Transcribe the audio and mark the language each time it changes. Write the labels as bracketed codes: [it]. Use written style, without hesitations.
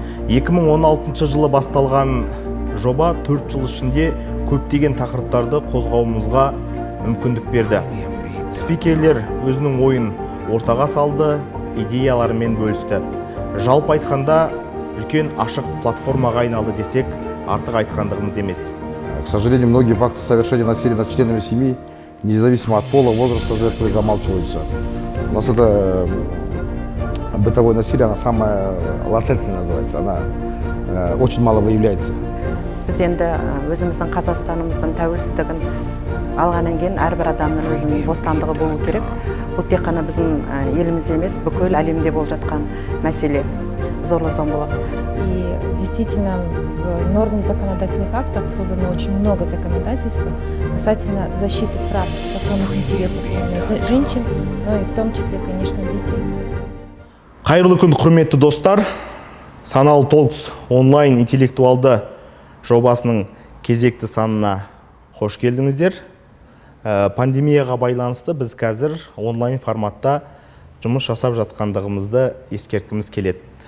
[kk] 2016 жылы басталған жоба 4 жыл ішінде көптеген тақырыптарды қозғауымызға мүмкіндік берді. Спикерлер өзінің ойын ортаға салды, идеяларымен бөлісті. Жалпы айтқанда үлкен ашық платформаға айналды десек, артық айтқандығымыз емес. [ru] К сожалению, многие факты совершения насилия над членами семьи, независимо от пола, возраста жертвы, замалчиваются. У нас это бытовое насилие, она самая латентная называется, она очень мало выявляется. [kk] Біз енді өзіміздің Қазақстанымыздың тәуелсіздігін алғаннан кейін әрбір адамның өзінің бостандығы болу керек. Бұл тек қана біздің елімізде емес, бүкіл әлемде болып жатқан мәселе зорлық-зомбылық. [ru] И действительно в норме законодательных актов создано очень много законодательства касательно защиты прав, законных интересов женщин, но и в том числе, конечно, детей. [kk] Қайырлы күн, құрметті достар. Саналы Talks онлайн интеллектуалды жобасының кезекті санына қош келдіңіздер. Пандемияға байланысты біз қазір онлайн форматта жұмыс жасап жатқандығымызды ескерткіміз келеді.